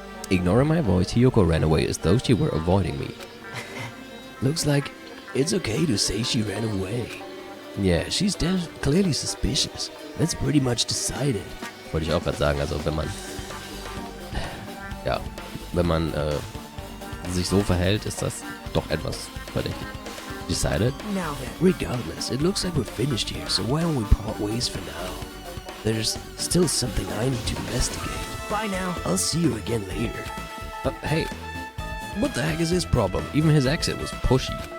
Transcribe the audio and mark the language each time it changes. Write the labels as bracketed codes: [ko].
[en] Ignoring my voice, Hiyoko ran away as though she were avoiding me. Looks like it's okay to say she ran away. Yeah, she's clearly suspicious. That's pretty much decided. [de] Wollte ich auch gerade sagen, also wenn man... Ja, wenn man sich so verhält, ist das doch etwas verdächtig. [en] Decided? Now then. Regardless, it looks like we're finished here, so why don't we part ways for now? There's still something I need to investigate. Bye now. I'll see you again later. Hey, what the heck is his problem? Even his accent was pushy.